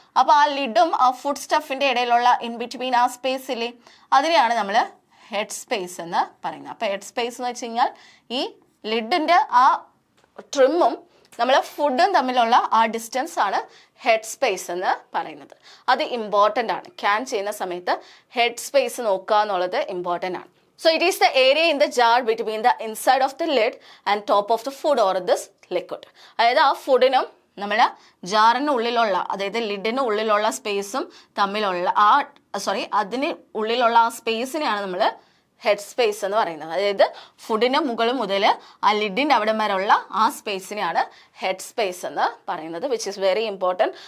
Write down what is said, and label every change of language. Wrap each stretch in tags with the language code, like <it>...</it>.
<ml>അപ്പോൾ ആ ലിഡും ആ ഫുഡ് സ്റ്റഫിൻ്റെ ഇടയിലുള്ള ഇൻ ബിറ്റ്വീൻ ആ സ്പേസിൽ അതിനെയാണ് നമ്മൾ ഹെഡ് സ്പേസ് എന്ന് പറയുന്നത്. അപ്പോൾ ഹെഡ് സ്പേസ് എന്ന് വെച്ച് കഴിഞ്ഞാൽ ഈ ലിഡിൻ്റെ ആ ട്രിമ്മും നമ്മൾ ഫുഡും തമ്മിലുള്ള ആ ഡിസ്റ്റൻസ് ആണ് ഹെഡ് സ്പേസ് എന്ന് പറയുന്നത്. അത് ഇമ്പോർട്ടൻ്റ് ആണ്. ക്യാൻ ചെയ്യുന്ന സമയത്ത് ഹെഡ് സ്പേസ് നോക്കുക എന്നുള്ളത് ഇമ്പോർട്ടൻ്റ് ആണ്.</ml> <en>So it is the area in the jar between the inside of the lid and top of the food or this liquid.</en> <ml>അതായത് ആ ഫുഡിനും നമ്മുടെ ജാറിന് ഉള്ളിലുള്ള, അതായത് ലിഡിന് ഉള്ളിലുള്ള സ്പേസും തമ്മിലുള്ള അതിന് ഉള്ളിലുള്ള ആ സ്പേസിനെയാണ് നമ്മൾ ഹെഡ് സ്പേസ് എന്ന് പറയുന്നത്. അതായത് ഫുഡിന് മുകളിൽ മുതൽ ആ ലിഡിൻ്റെ അവിടെ വരെയുള്ള ആ സ്പേസിനെയാണ് ഹെഡ് സ്പേസ് എന്ന് പറയുന്നത്,</ml> <en>Which is very important.</en>